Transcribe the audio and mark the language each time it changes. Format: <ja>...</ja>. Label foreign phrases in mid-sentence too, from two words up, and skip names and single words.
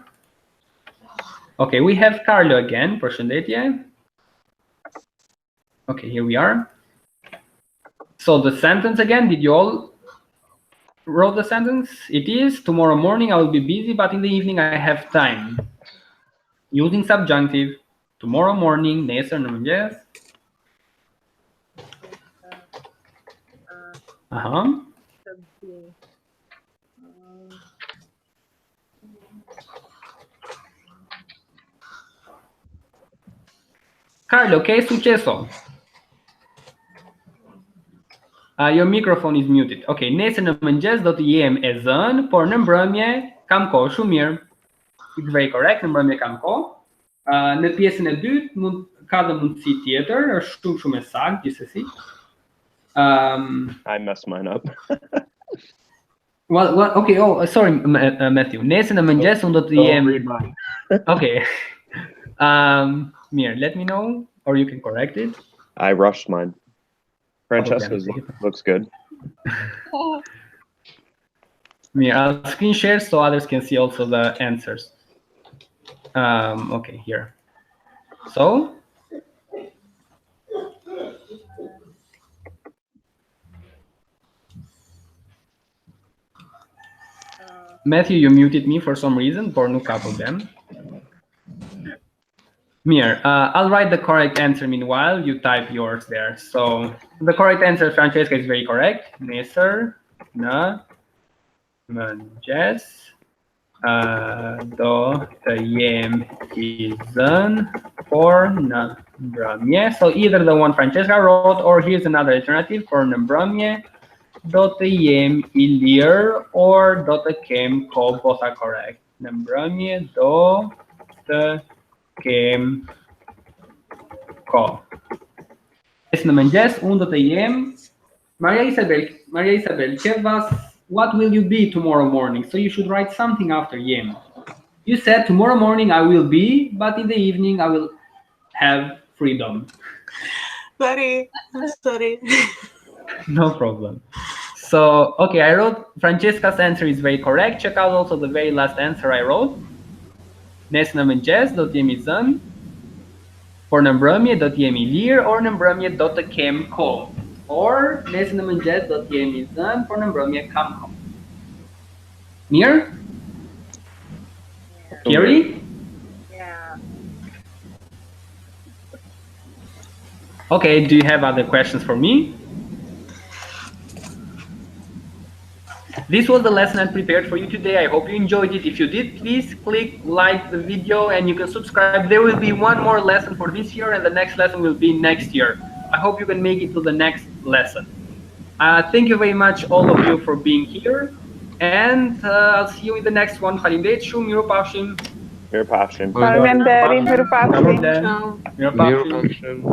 <en>Okay, we have Carlo again, Përshëndetje. Okay, here we are. So the sentence again, did you all wrote the sentence? It is, tomorrow morning I will be busy, but in the evening I have time. Using subjunctive, tomorrow morning,</en> <sq>nesër në mëngjes.</sq> <en>Carlo,</en> <es>¿qué es successo?</es> <en>Your microphone is muted.</en> <sq>Okay, nesër në mëngjes do të jem e zënë, por në mbrëmje kam kohë shumë mirë.</sq> <en>It's very correct,</en> <sq>në mbrëmje kam kohë. Në pjesën e dytë ka dhe mundësi tjetër, është shumë e saktë gjithsesi.</sq> <en>I messed mine up. Well, okay, oh, sorry, Matthew.</en> <sq>Nesër në mëngjes unë do të jem.</sq> <en>Read mine. Okay. Mir, let me know, or you can correct it. I rushed mine. Francesca's looks good. Mir, I'll screen share so others can see also the answers. Okay, here. So. Matthew, you muted me for some reason, por no capo them. Mir, I'll write the correct answer meanwhile, you type yours there. So the correct answer, Francesca, is very correct.</en> <sq>Nesër në mëngjes do të jem I zënë, por në mbrëmje.</sq> <en>So either the one Francesca wrote, or here's another alternative for</en> <sq>në mbrëmje do të jem I lirë,</sq> <en>or</en> <sq>do të kem kohë,</sq> <en>both are correct.</en> <sq>Në mbrëmje do të kem kohë. Në mëngjes unë do të jem.</sq> <en>Maria Isabel, what will you be tomorrow morning? So you should write something after jem. You said tomorrow morning I will be, but in the evening I will have freedom. Sorry. No problem. So, okay, I wrote Francesca's answer is very correct. Check out also the very last answer I wrote.</en> <sq>Nesër në mëngjes do të jem I zënë, por në mbrëmje do të jem I lirë, or në mbrëmje do të kem kohë. Or nesër në mëngjes do të jem I zënë, por në mbrëmje kam kohë. Mirë? Kerry?</sq> <en>Yeah. Okay, do you have other questions for me? This was the lesson I prepared for you today. I hope you enjoyed it. If you did, please click like the video and you can subscribe. There will be one more lesson for this year and the next lesson will be next year. I hope you can make it to the next lesson. Thank you very much, all of you, for being here. And I'll see you in the next one.</en> <sq>Halimdechum, Miropashim.</sq> <en>Your passion.</en> <sq>Parmenderi, Mirupavsim. Miropashim.</sq>